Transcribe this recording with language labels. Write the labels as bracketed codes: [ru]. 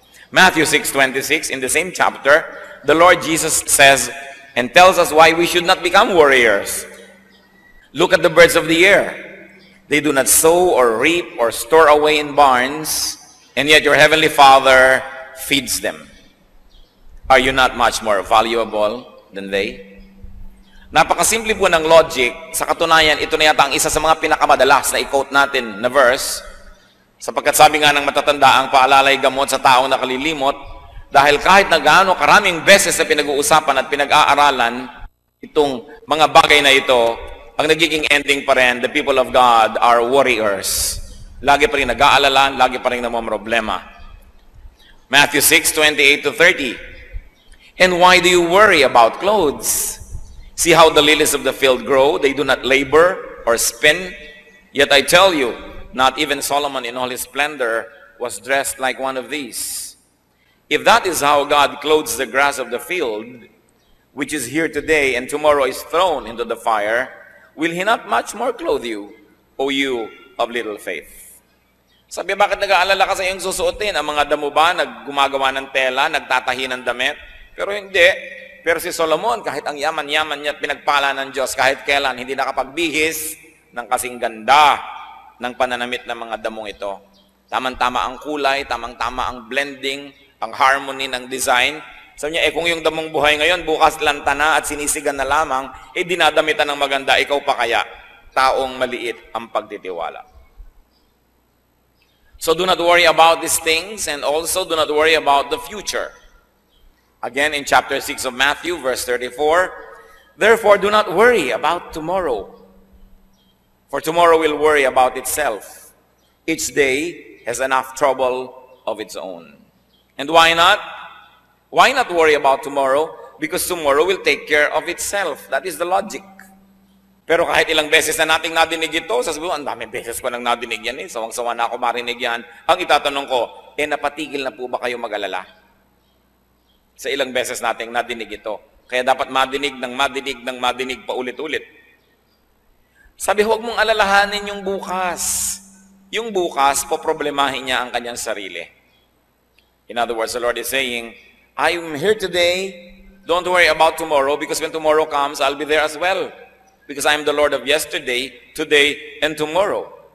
[en] Matthew 6:26, in the same chapter, the Lord Jesus says and tells us why we should not become warriors. Look at the birds of the air. They do not sow or reap or store away in barns, and yet your heavenly Father feeds them. Are you not much more valuable than they? [tl] Napakasimple po ng logic. Sa katunayan, ito na yata ang isa sa mga pinakamadalas na i-quote natin na verse, sapagkat sabi nga ng matatanda, ang paalalay gamot sa taong nakalilimot, dahil kahit na gaano karaming beses na pinag-uusapan at pinag-aaralan itong mga bagay na ito, ang nagiging ending pa rin, [en] the people of God are warriors. [tl] Lagi pa rin nag-aalala, lagi pa rin namamroblema. [en] Matthew 6:28-30. And why do you worry about clothes? See how the lilies of the field grow. They do not labor or spin. Yet I tell you, not even Solomon in all his splendor was dressed like one of these. If that is how God clothes the grass of the field, which is here today and tomorrow is thrown into the fire, will He not much more clothe you, O you of little faith? [tl] Sabi, bakit nag-aalala ka sa iyong susuotin? Ang mga damo ba gumagawa ng tela, nagtatahi ng damit? Pero hindi. Pero si Solomon, kahit ang yaman-yaman niya at pinagpala ng Diyos, kahit kailan, hindi nakapagbihis ng kasing ganda ng pananamit ng mga damong ito. Tamang-tama ang kulay, tamang-tama ang blending, ang harmony ng design. Sabi niya, kung yung damong buhay ngayon, bukas lanta na at sinisigan na lamang, dinadamitan ng maganda, ikaw pa kaya, taong maliit ang pagtitiwala. [en] So do not worry about these things, and also do not worry about the future. Again, in chapter 6 of Matthew, verse 34, therefore do not worry about tomorrow, for tomorrow will worry about itself. Each day has enough trouble of its own. And why not? Why not worry about tomorrow? Because tomorrow will take care of itself. That is the logic. [tl] Pero kahit ilang beses na nating nadinig ito, sasabihin, ang daming beses ko nang nadinig yan sawang-sawa na ako marinig yan. Ang itatanong ko, napatigil na po ba kayo mag-alala? Sa ilang beses nating nadinig ito. Kaya dapat madinig ng madinig pa ulit-ulit. Sabi, huwag mong alalahanin yung bukas. Yung bukas, poproblemahin niya ang kanyang sarili. [en] In other words, the Lord is saying, I am here today, don't worry about tomorrow, because when tomorrow comes, I'll be there as well. Because I am the Lord of yesterday, today, and tomorrow.